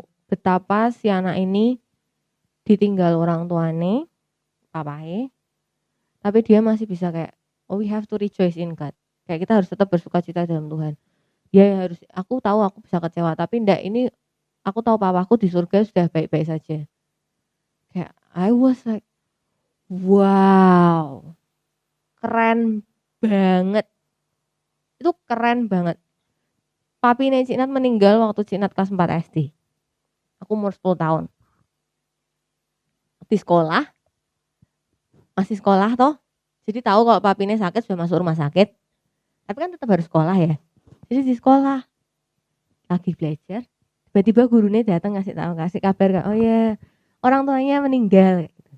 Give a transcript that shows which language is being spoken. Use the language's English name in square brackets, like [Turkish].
[Indonesian] betapa si anak ini ditinggal orang tuane, papahe, tapi dia masih bisa kayak, [English] oh we have to rejoice in God. [Indonesian] Kayak kita harus tetap bersukacita dalam Tuhan. Ya harus, aku tahu aku bisa kecewa, tapi enggak, ini aku tahu papaku di surga sudah baik-baik saja. Kayak [English] I was like, wow, [Indonesian] keren banget. Itu keren banget. Papi Cik Nat meninggal waktu Cik Nat kelas 4 SD. Aku umur 10 tahun. Di sekolah, masih sekolah toh. Jadi tahu kalau papinya sakit sudah masuk rumah sakit. Tapi kan tetap harus sekolah ya. Jadi di sekolah lagi belajar, tiba-tiba gurunya datang kasih kabar, oh ya orang tuanya meninggal.